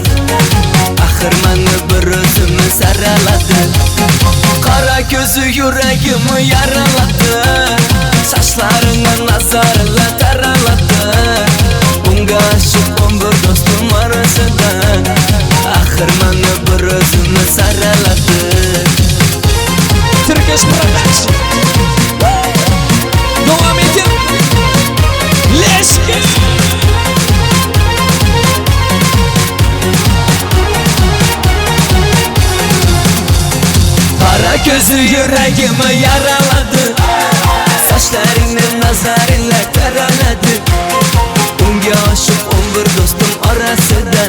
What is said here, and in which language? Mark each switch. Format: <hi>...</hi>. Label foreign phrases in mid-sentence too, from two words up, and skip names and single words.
<uz>Axir meni bir o'zimni saraladi. Qara ko'zi yuragimni yaraladı. Saçlaringni nazarilla taraladi. Unga oshiq 11 do'stim orasidan. Axir meni bir o'zimni saraladi.</uz> <tr>Turkish Production. Devam edin.</tr> <en>Let's get.</en> <uz>Qara ko'zi yuragimni yaraladı. Saçlaringni nazarilla taraladi. Unga oshiq 11 do'stim orasidan.</uz>